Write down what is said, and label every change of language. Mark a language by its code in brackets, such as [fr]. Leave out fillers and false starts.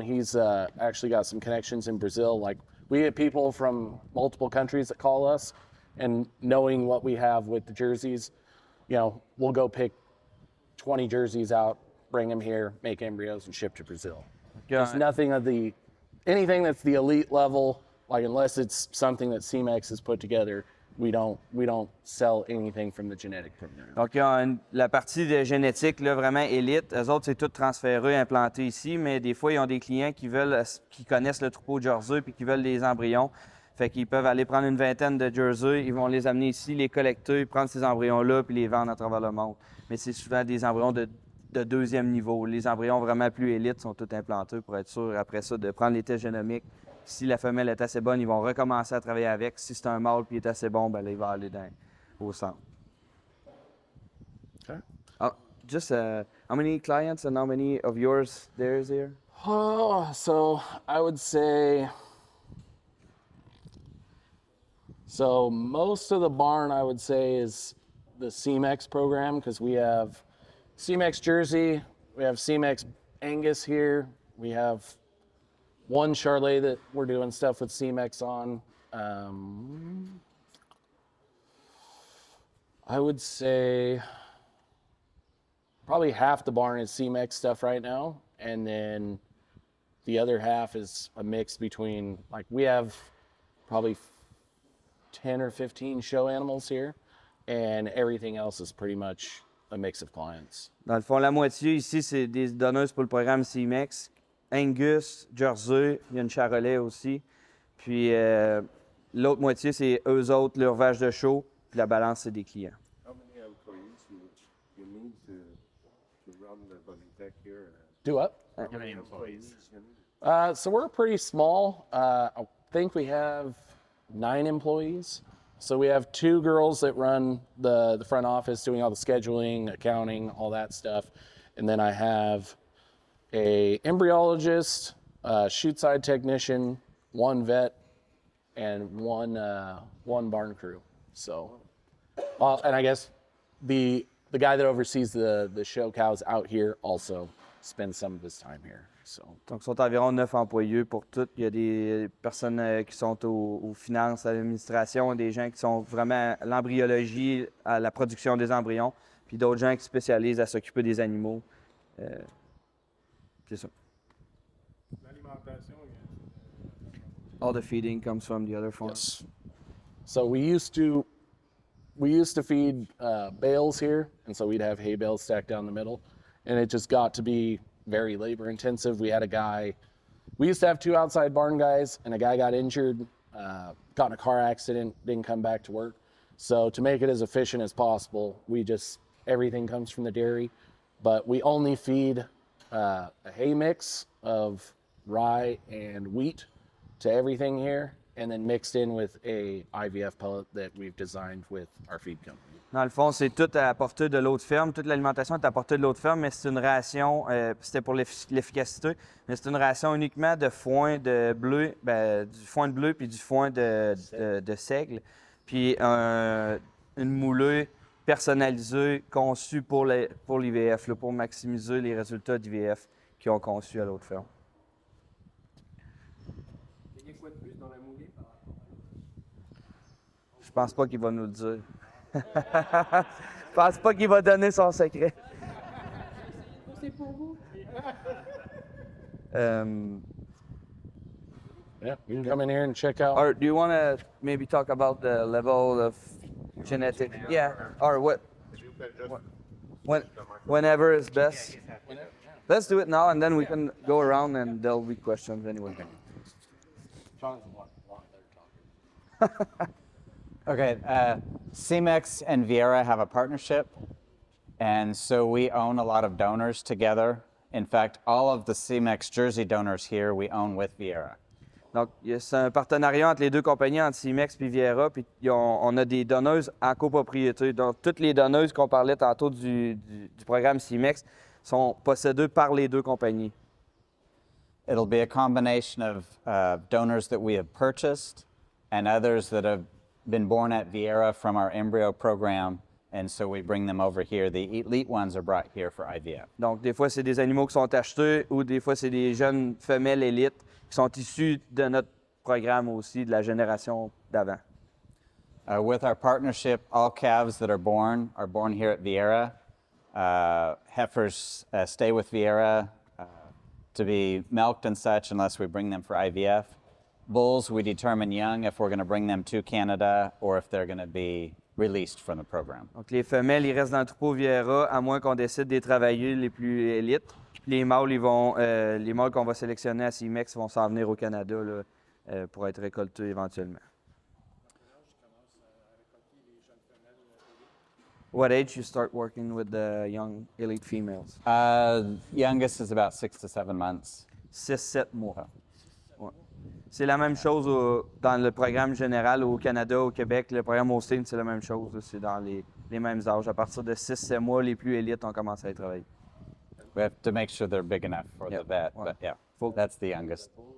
[en] He's actually got some connections in Brazil. Like we get people from multiple countries that call us, and knowing what we have with the jerseys, you know, we'll go pick 20 jerseys out, bring them here, make embryos, and ship to Brazil. There's nothing of anything that's the elite level, like unless it's something that CMEX has put together, we don't sell anything from the genetic program. [fr] Donc, la partie de génétique, là, vraiment élite, eux autres, c'est tout transféré, implanté ici, mais des fois, ils ont des clients qui connaissent le troupeau de Jersey puis qui veulent des embryons. Fait qu'ils peuvent aller prendre une vingtaine de Jersey, ils vont les amener ici, les collecter, prendre ces embryons-là puis les vendre à travers le monde. Mais c'est souvent des embryons de deuxième niveau. Les embryons vraiment plus élites sont tous implantés pour être sûr, après ça, de prendre les tests génomiques. Si la femelle est assez bonne, ils vont recommencer à travailler avec. Si c'est un mâle et il est assez bon, ben là, il va aller au centre. [en] Okay. Just how many clients and how many of yours there is here? Oh, so I would say, so most of the barn I would say is the CMEX program, because we have CMEX Jersey, we have CMEX Angus here, we have one Charlet that we're doing stuff with CMEX on. I would say probably half the barn is CMEX stuff right now, and then the other half is a mix between, like, we have probably 10 or 15 show animals here, and everything else is pretty much a mix of clients. [fr] Dans le fond, la moitié ici, c'est des donneuses pour le programme CMEX. Angus, Jersey, il y a une Charolais aussi. Puis l'autre moitié, c'est eux autres, leur vache de show. Puis la balance, c'est des clients. [en] How many employees you need to run the Boviteq here? Do what? How many employees you need? So we're pretty small. I think we have 9 employees. So we have 2 girls that run the front office, doing all the scheduling, accounting, all that stuff. And then I have a embryologist, chute side technician, 1 vet, and one barn crew. So, and I guess the the guy that oversees the show cows out here also spends some of his time here. So [fr] Donc, ils sont environ 9 employés pour tout. Il y a des personnes qui sont aux finances, à l'administration, des gens qui sont vraiment à l'embryologie, à la production des embryons, puis d'autres gens qui spécialisent à s'occuper des animaux. C'est ça. L'alimentation, [en] All the feeding comes from the other farm. yes. So we used to feed bales here, and so we'd have hay bales stacked down the middle, and it just got to be very labor intensive. We had a guy. We used to have 2 outside barn guys, and a guy got injured, got in a car accident, didn't come back to work. So to make it as efficient as possible, everything comes from the dairy, but we only feed a hay mix of rye and wheat to everything here, and then mixed in with a IVF pellet that we've designed with our feed company. [fr] Dans le fond, c'est tout à portée de l'autre ferme. Toute l'alimentation est à portée de l'autre ferme, mais c'est une ration, c'était pour l'efficacité, mais c'est une ration uniquement de foin de bleu, du foin de bleu puis du foin de seigle, puis une moulée personnalisée conçue pour l'IVF, là, pour maximiser les résultats d'IVF qu'ils ont conçus à l'autre ferme. il y a quoi de plus dans la moulée par rapport à Je pense pas qu'il va nous le dire. Je pense pas qu'il va donner son secret. C'est pour vous. [en] Yeah, you can come in here and check out. Or do you want to maybe talk about the level of genetic? Yeah. Or whenever is best. Let's do it now, and then we can go around, and there'll be questions anyway. Okay, CEMEX and Vieira have a partnership, and so we own a lot of donors together. In fact, all of the CEMEX Jersey donors here we own with Vieira. [fr] Donc, c'est un partenariat entre les deux compagnies, entre Cimex et Vieira, puis on a des donneuses en copropriété. Donc, toutes les donneuses qu'on parlait tantôt du programme Cimex sont possédées par les deux compagnies. [en] It'll be a combination of donors that we have purchased and others that have been born at Vieira from our embryo program, and so we bring them over here. The elite ones are brought here for IVF. [fr] Donc, des fois, c'est des animaux qui sont achetés ou des fois, c'est des jeunes femelles élites qui sont issus de notre programme aussi, de la génération d'avant. [en] With our partnership, all calves that are born here at Vieira. Heifers stay with Vieira to be milked and such unless we bring them for IVF. Bulls, we determine young if we're going to bring them to Canada or if they're going to be released from the program. [fr] Donc, les femelles, ils restent dans le troupeau Vieira, à moins qu'on décide de les travailler les plus élites. Puis les mâles, les mâles qu'on va sélectionner à CIMEX vont s'en venir au Canada là, pour être récoltés éventuellement. [en] What age you start working with the young elite females? Youngest is about 6 to 7 months. [fr] 6-7 mois. Ouais. C'est la même chose dans le programme général au Canada, au Québec. Le programme Austin, c'est la même chose. C'est dans les mêmes âges. À partir de 6-7 mois, les plus élites ont commencé à y travailler. [en] We have to make sure they're big enough for the vet, but yeah, that's the youngest.